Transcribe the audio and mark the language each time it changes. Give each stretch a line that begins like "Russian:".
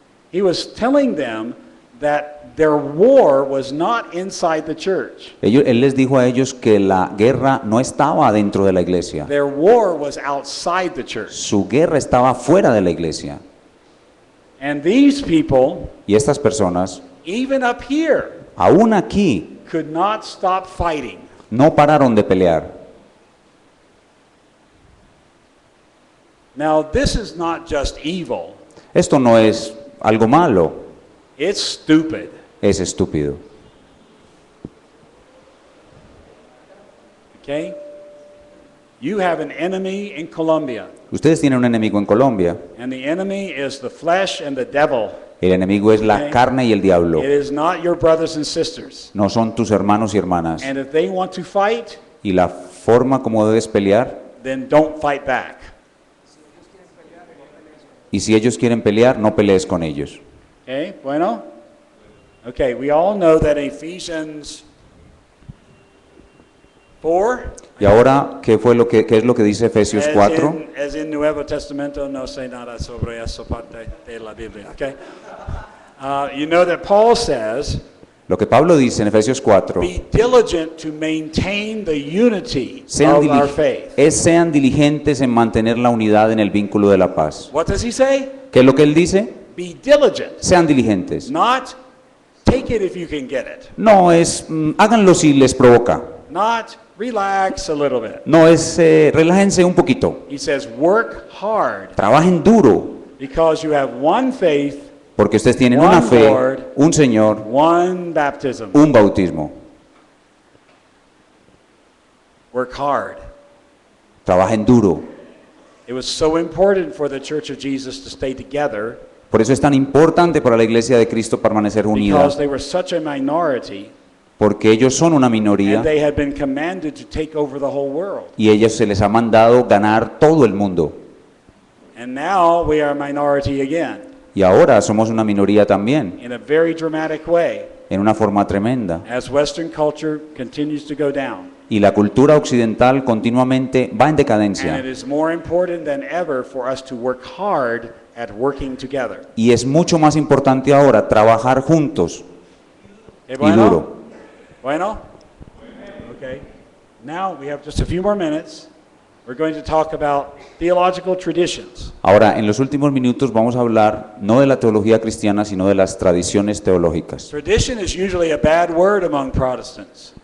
English: He was telling them that their war was not inside the church.
Spanish: Él les dijo a ellos que la guerra no estaba dentro de la iglesia.
English: Their war was outside the church.
Spanish: Su guerra estaba fuera de la iglesia.
English: And these people,
Spanish: Y estas personas,
English: even up here,
Spanish: aún aquí,
English: could not stop fighting.
Spanish: no pararon de pelear.
English: Now, this is not just evil,
Spanish: Esto no es algo malo,
English: it's stupid.
Spanish: es estúpido.
English: Okay? You have an enemy in Colombia,
Spanish: Ustedes tienen un enemigo en Colombia.
English: and the enemy is the flesh and the devil.
Spanish: El enemigo es la
English: Ok.
Spanish: carne y el diablo.
English: It is not your brothers and sisters.
Spanish: No son tus hermanos y hermanas.
English: And if they want to fight,
Spanish: Y la forma como debes pelear,
English: then don't fight back.
Spanish: y si ellos quieren pelear, no pelees con ellos. Okay, bueno?
English: Okay, we all know that Ephesians 4,
Spanish: Y ahora, ¿qué es lo que dice Efesios 4?
English: as in
Spanish: Nuevo Testamento, no sé nada sobre esa parte de la Biblia, okay?
English: You know that Paul says,
Spanish: Lo que Pablo dice en Efesios 4,
English: be diligent to maintain the unity
Spanish: sean,
English: of our faith.
Spanish: sean diligentes en mantener la unidad en el vínculo de la paz.
English: What does he say?
Spanish: ¿Qué es lo que él dice?
English: Be diligent,
Spanish: Sean diligentes.
English: not take it if you can get it,
Spanish: No es, háganlo si les provoca.
English: not relax a little bit.
Spanish: No es, relájense un poquito.
English: He says, work hard
Spanish: Trabajen duro,
English: because you have one faith,
Spanish: porque ustedes tienen
English: One
Spanish: una fe,
English: Lord.
Spanish: un Señor,
English: one baptism.
Spanish: un bautismo.
English: Work hard.
Spanish: Trabajen duro.
English: It was so important for the Church of Jesus to stay together
Spanish: Por eso es tan importante para la Iglesia de Cristo permanecer unida,
English: because they were such a minority
Spanish: porque ellos son una minoría
English: and they had been commanded to take over the whole world.
Spanish: y ellos se les ha mandado ganar todo el mundo.
English: And now we are a minority again
Spanish: Y ahora somos una minoría también,
English: in a very dramatic way
Spanish: en una forma tremenda.
English: as Western culture continues to go down.
Spanish: Y la cultura occidental continuamente va en
English: And it
Spanish: decadencia.
English: is more important than ever for us to work hard at working together.
Spanish: Y es mucho más importante ahora trabajar juntos
English: Okay,
Spanish: y duro. Bueno? Okay.
English: Now we have just a few more minutes. We're going to talk about theological traditions.
Spanish: Ahora, en los últimos minutos vamos a hablar no de la teología cristiana, sino de las tradiciones teológicas.
English: Tradition is usually a bad word among Protestants.